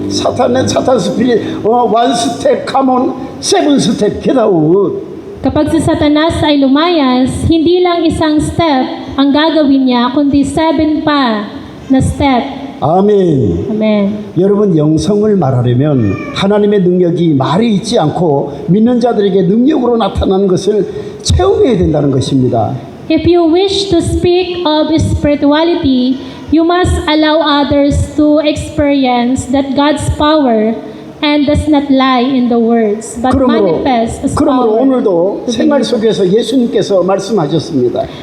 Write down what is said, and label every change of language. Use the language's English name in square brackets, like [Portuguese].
[English] Satan spirit, 1 step, come on, 7 step, get out. [Filipino] Kapag si Satanas ay lumayas, hindi lang isang step ang gagawin niya, kundi 7 pa na step. [Korean] 아멘. [English] Amen. [Korean] 여러분 영성을 말하려면 하나님의 능력이 말에 있지 않고 믿는 자들에게 능력으로 나타나는 것을 체험해야 된다는 것입니다. [English] If you wish to speak of spirituality, you must allow others to experience that God's power and does not lie in the words, but manifests as [Korean] 그러므로 [English] power. [Korean] 오늘도 생활 속에서 예수님께서 말씀하셨습니다.